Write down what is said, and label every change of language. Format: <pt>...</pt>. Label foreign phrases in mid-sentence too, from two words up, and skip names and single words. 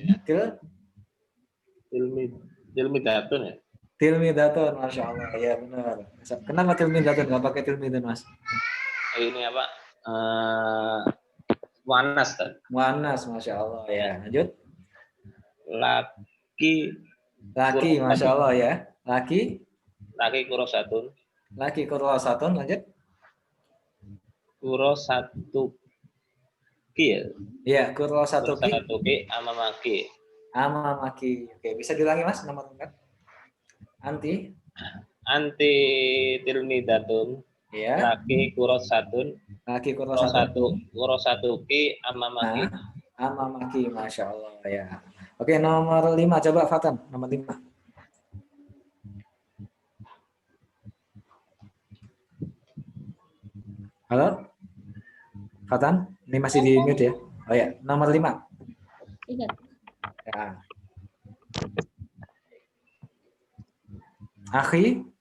<id>Tilmidatun ya. Tilmidatun,</id> <ar>ما شاء الله</ar> <id>ya benar. Kenapa tilmidatun nggak pakai tilmidun Mas? Ini apa? Muannas kan? Muannas,</id> <ar>ما شاء الله</ar> <id>ya. Lanjut. Laki,</id> <ar>ما شاء الله ya.</ar> <id>Laki kurosatun.</id> <ar>لكِ كراسةٌ, lanjut.</ar> <id>Kurosatuki ya. Iya, kurosatuki.</id> <ar>كراستكِ أمامكِ.</ar> <id>Oke, bisa diulangi Mas nomor 4. Anti tilmidatun. Ya.</id> <ar>لكِ كراسةٌ. كراستكِ أمامكِ. أمامكِ، ما شاء الله ya.</ar> <id>Oke, nomor 5 coba Fatan, nomor 5. Halo? Fatan, ini masih di mute ya? Oh ya, nomor 5. Iya. Ya. Akhi.</id>